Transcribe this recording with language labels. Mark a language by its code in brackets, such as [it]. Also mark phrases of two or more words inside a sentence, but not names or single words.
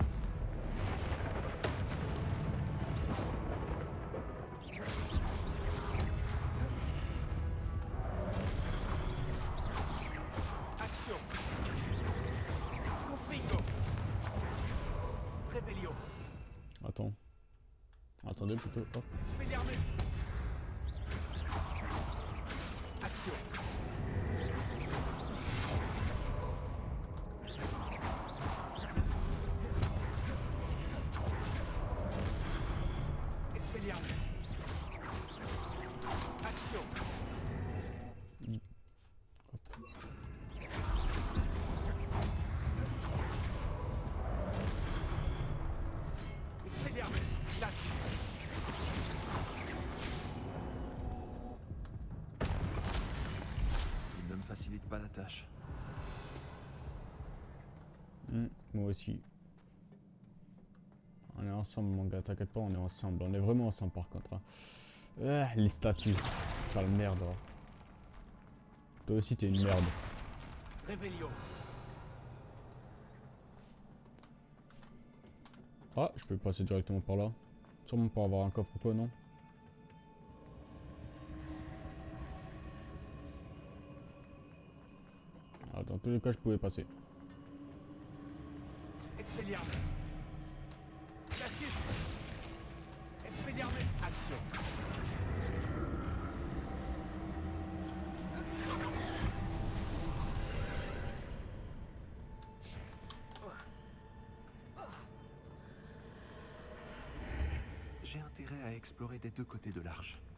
[fr] Action. Confringo. Revelio. Attends. Attendez plutôt. Hop. Expelliarmus. Action. Expelliarmus. Action. Expelliarmus. Glacius. Il ne me facilite pas la tâche. Moi aussi. On est ensemble mon gars, t'inquiète pas, on est ensemble. On est vraiment ensemble par contre. Hein. Les statues. Sale merde. Hein. Toi aussi t'es une merde. Revelio. Ah, je peux passer directement par là. Sûrement pour avoir un coffre ou quoi, non? Ah, dans tous les cas, je pouvais passer. Expelliarmus. Glacius. Expelliarmus. Action. J'ai intérêt à explorer des deux côtés de l'arche.